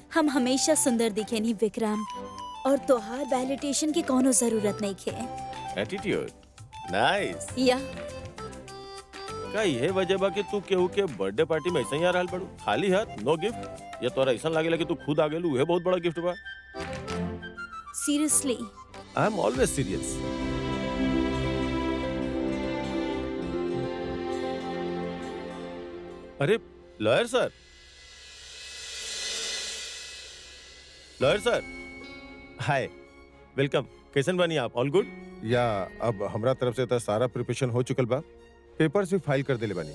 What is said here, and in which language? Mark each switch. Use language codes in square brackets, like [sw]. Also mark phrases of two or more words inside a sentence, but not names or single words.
[bho] हम हमेशा सुंदर दिखे नहीं विक्रम, और तोहार वैलिडेशन की कोनो जरूरत नहीं खे। [en] attitude nice. या [bho] का ये वजह बा कि तू केहू के बर्थडे पार्टी में ऐसा ही आ रहल पड़ू खाली हाथ [en] no gift? [bho] या तोरा ऐसा लागेला कि तू खुद आ गेलू, ये बहुत बड़ा गिफ्ट बा। [en] सीरियसली? I am always serious. अरे lawyer sir, lawyer sir hi, welcome. [bho] कैसन बानी आप? [en] all good? [bho] या अब हमरा तरफ से तो सारा प्रिपरेशन हो चुकल बा, पेपर्स भी फाइल कर देले बानी।